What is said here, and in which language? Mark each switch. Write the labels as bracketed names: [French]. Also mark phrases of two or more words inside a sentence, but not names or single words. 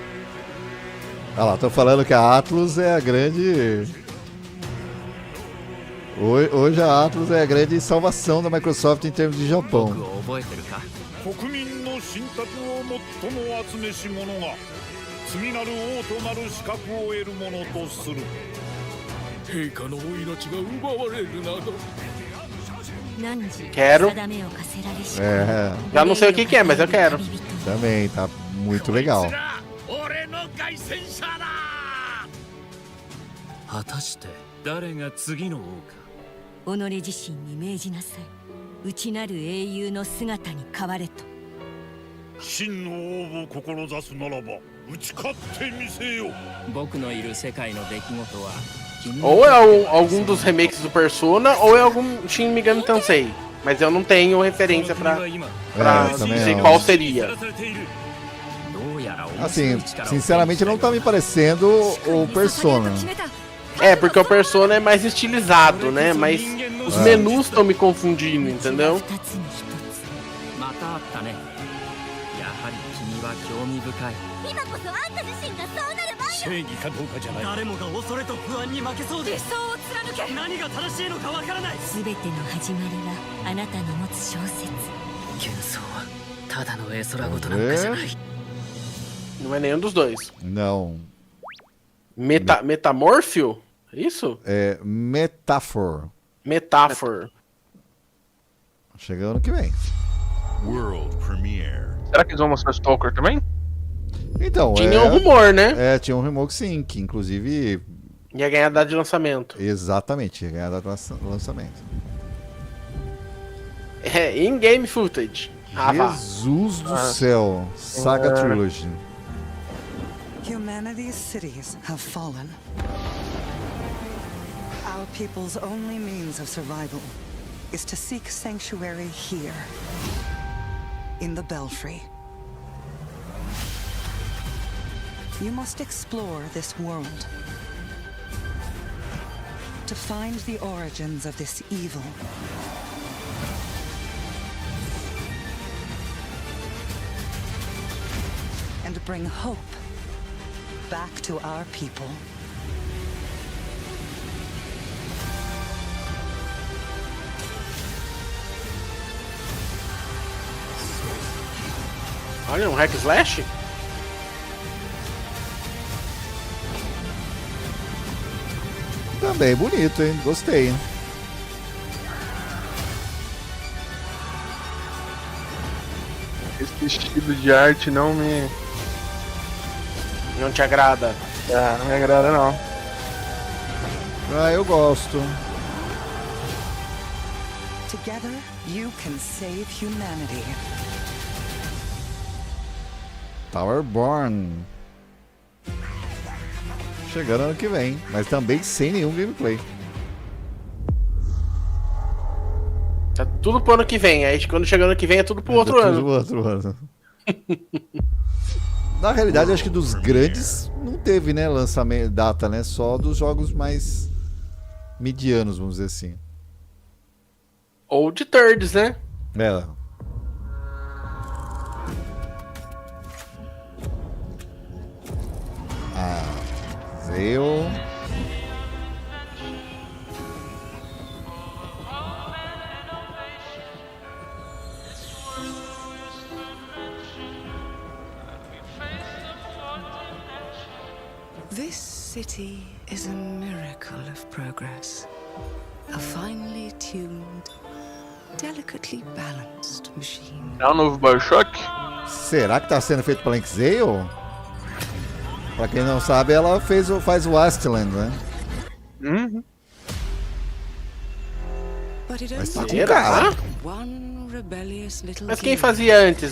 [Portuguese] Ah lá, tô falando que a Atlus é a grande... Hoje a Atlus é a grande salvação da Microsoft em termos de Japão. [Japanese] 次なる王となる資格を得るものとする。陛下のお命が奪われるなど。 [Portuguese] Quero. Já não sei o que é, mas eu quero. Também, tá muito legal. [Japanese] 果たして誰が次の王か。己自身に命じなさい。内なる英雄の姿に変われと。真の王を志すならば打ち勝ってみせよ。僕のいる世界の出来事は。 [Portuguese] Ou é algum dos remakes do Persona, ou é algum Shin Megami Tensei. Mas eu não tenho referência pra dizer qual seria. Assim, sinceramente não tá me parecendo o Persona. É, porque o Persona é mais estilizado, né? Mas os menus estão me confundindo, entendeu? [Japanese] 正義かどうかじゃない。誰もが恐れと不安に負けそうで。理想を貫け。何が正しいのかわからない。すべての始まりはあなたの持つ小説。幻想はただの絵空事なんかじゃない。 [Portuguese] Não é nenhum dos dois. Não. Metamorfio? Isso? É Metaphor. Metaphor. Chegando ano que vem. [English] World Premiere. [Portuguese] Será que eles vão mostrar Stalker também? Então, tinha um rumor, né? É, tinha um rumor que sim, que inclusive... Ia ganhar a data de lançamento. Exatamente, ia ganhar a data de lançamento. É, [English] in-game footage. [Portuguese] Jesus do céu. Saga Trilogy. [English] Humanity's cities have fallen. Our people's only means of survival is to seek sanctuary here, in the Belfry. You must explore this world to find the origins of this evil. And bring hope back to our people. [Portuguese] Olha, [English] hack slash? [Portuguese] Também bonito, hein? Gostei. Esse estilo de arte não me... Não te agrada? Ah, não me agrada não. Ah, eu gosto. [English] Together, you can save humanity. Towerborn. [Portuguese] Chegando ano que vem, mas também sem nenhum gameplay. Tá tudo pro ano que vem, aí quando chegar ano que vem é tudo pro outro ano. Outro ano. Na realidade, acho que dos grandes não teve, né, lançamento, data, né? Só dos jogos mais medianos, vamos dizer assim. Ou de thirds, né? É. Zeo. [English] This city is a miracle of progress. A finely tuned, delicately balanced machine. [Portuguese] É um novo Bioshock? Será que tá sendo feito pela Zeo? Pra quem não sabe, ela faz o Wasteland, né? Uhum. Mas tá com cara. Mas quem fazia antes?